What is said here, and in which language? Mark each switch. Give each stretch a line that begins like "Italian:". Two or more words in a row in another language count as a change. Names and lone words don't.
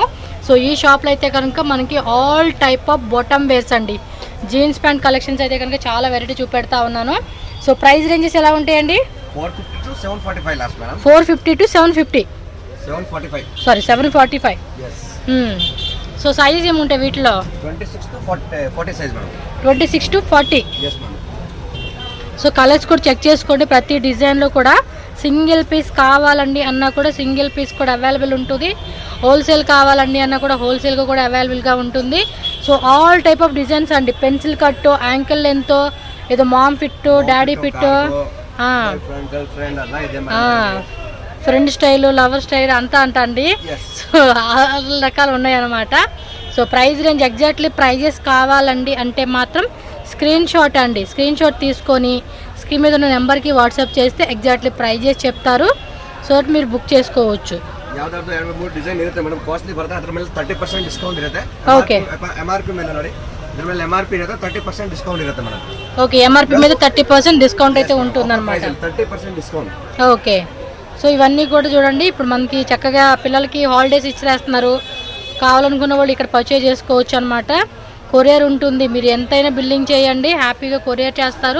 Telugu: సో ఈ షాప్లో అయితే కనుక మనకి
English: all type of bottom wears
Telugu: అండి,
English: jeans pant collections
Telugu: అయితే కనుక చాలా వెరైటీ చూపెడతా ఉన్నాను. సో
English: price ranges
Telugu: ఎలా ఉంటాయండి?
English: 450 to 745 last madam. 450 to 750. 745. సారీ 745. yes.
Telugu: సో సైజ్ ఏముంటాయి వీటిలో?
English: 26 to 40 size madam. 26 to 40. yes మేడం.
Telugu: సో కలర్స్ కూడా చెక్ చేసుకోండి. ప్రతి డిజైన్లో కూడా
English: single piece
Telugu: కావాలండి అన్నా కూడా
English: single piece
Telugu: కూడా అవైలబుల్ ఉంటుంది. హోల్సేల్ కావాలండి అన్నా కూడా హోల్సేల్గా కూడా అవైలబుల్గా ఉంటుంది. సో
English: all type of designs
Telugu: అండి,
English: pencil cut, ankle length,
Telugu: ఏదో
English: mom fit, daddy fit, friend style, lover style
Telugu: అంతా అండి. సో ఆరు రకాలు ఉన్నాయన్నమాట. సో
English: price range exactly prices
Telugu: కావాలండి అంటే మాత్రం
English: screen shot
Telugu: తీసుకొని స్క్రీన్ మీద ఉన్న నెంబర్కి వాట్సాప్ చేస్తే
English: exactly prices
Telugu: చెప్తారు. సో మీరు బుక్ చేసుకోవచ్చు.
Kannada: ಯಾವ್ದಾದ್ರು 2-3 ಡಿಸೈನ್ ಇರುತ್ತೆ ಮೇಡಮ್, ಕಾಸ್ಟ್ಲಿ ಬರುತ್ತೆ. ಅದ್ರ ಮೇಲೆ 30% ಡಿಸ್ಕೌಂಟ್ ಇರುತ್ತೆ. ಓಕೆ. MRP ಮೇಲೆ ನೋಡಿ, ಇದ್ರ ಮೇಲೆ MRP ಇರುತ್ತೆ, 30% ಡಿಸ್ಕೌಂಟ್ ಇರುತ್ತೆ ಮೇಡಮ್.
Telugu: ఓకే, MRP మీద 30% డిస్కౌంట్ అయితే ఉంటుందన్నమాట. 30% డిస్కౌంట్. ఓకే. సో ఇవన్నీ కూడా చూడండి, ఇప్పుడు మనకి చక్కగా పిల్లలకి హాలిడేస్ ఇచ్చేస్తున్నారు. కావాలనుకున్న వాళ్ళు ఇక్కడ పర్చేజ్ చేసుకోవచ్చు అనమాట. కొరియర్ ఉంటుంది, మీరు ఎంతైనా బిల్లింగ్ చేయండి, హ్యాపీగా కొరియర్ చేస్తారు.